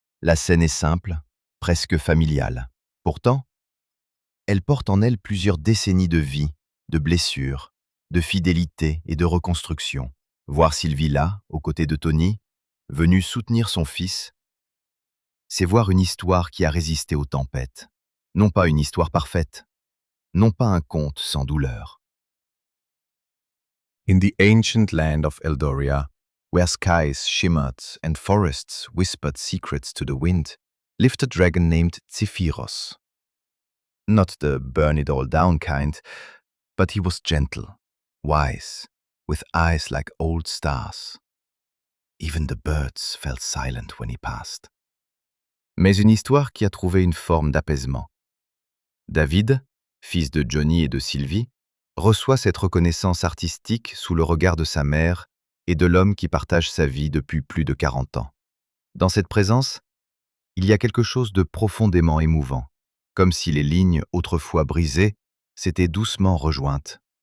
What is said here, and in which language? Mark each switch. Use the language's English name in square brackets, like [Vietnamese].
[French] La scène est simple, presque familiale. Pourtant, elle porte en elle plusieurs décennies de vie, de blessures, de fidélité et de reconstruction. Voir Sylvie là, aux côtés de Tony, venue soutenir son fils, c'est voir une histoire qui a résisté aux tempêtes. Non pas une histoire parfaite, non pas un conte sans douleur. [English] In the ancient land of Eldoria, where skies shimmered and forests whispered secrets to the wind, lived a dragon named Zephyros. Not the burn-it-all-down kind, but he was gentle, wise, with eyes like old stars. Even the birds felt silent when he passed. [French] Mais une histoire qui a trouvé une forme d'apaisement. David, fils de Johnny et de Sylvie, reçoit cette reconnaissance artistique sous le regard de sa mère et de l'homme qui partage sa vie depuis plus de 40 ans. Dans cette présence, il y a quelque chose de profondément émouvant, comme si les lignes autrefois brisées s'étaient doucement rejointes.